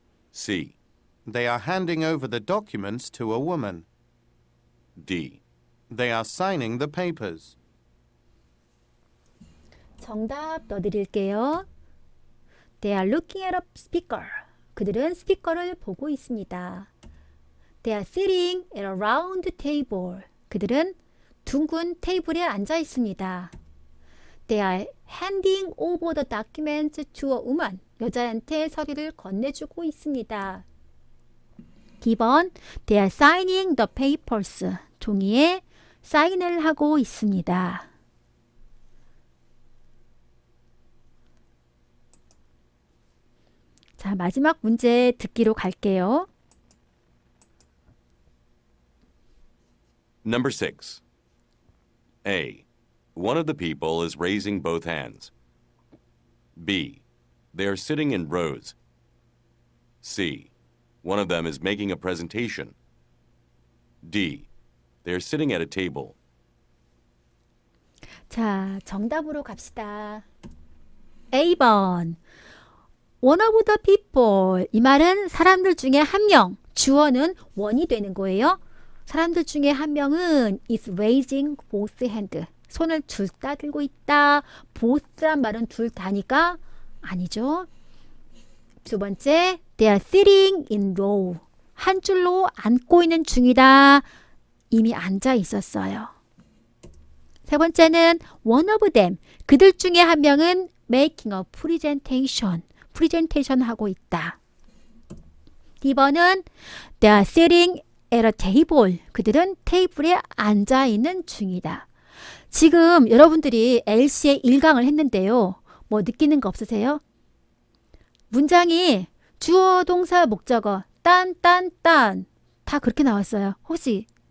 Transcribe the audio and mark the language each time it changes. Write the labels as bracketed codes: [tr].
[en] C. They are handing over the documents to a woman. D. They are signing the papers. [ko] 정답 넣어드릴게요. [en] They are looking at a speaker. [ko] 그들은 스피커를 보고 있습니다. [en] They are sitting at a round table. [ko] 그들은 둥근 테이블에 앉아 있습니다. [en] They are handing over the documents to a woman. [ko] 여자한테 서류를 건네주고 있습니다. [en] D번 They are signing the papers. [ko] 종이에 사인을 하고 있습니다. 자, 마지막 문제 듣기로 갈게요. [en] Number 6. A. One of the people is raising both hands. B. They are sitting in rows. C. One of them is making a presentation. D. They are sitting at a table. [ko] 자, 정답으로 갑시다. A번 One of the people. 이 말은 사람들 중에 한 명. 주어는 one이 되는 거예요. 사람들 중에 한 명은 is raising both hand. 손을 둘 다 들고 있다. both란 말은 둘 다니까 아니죠. [en] 두 번째, they are sitting in row. [ko] 한 줄로 앉고 있는 중이다. 이미 앉아 있었어요. [en] 세 번째는 one of them. [ko] 그들 중에 한 명은 making a presentation. 프레젠테이션 하고 있다. [en] D번은 they are sitting at a table. [ko] 그들은 테이블에 앉아 있는 중이다. 지금 여러분들이 LC의 1강을 했는데요. 뭐 느끼는 거 없으세요? 문장이 주어, 동사, 목적어, 딴, 다 그렇게 나왔어요. 혹시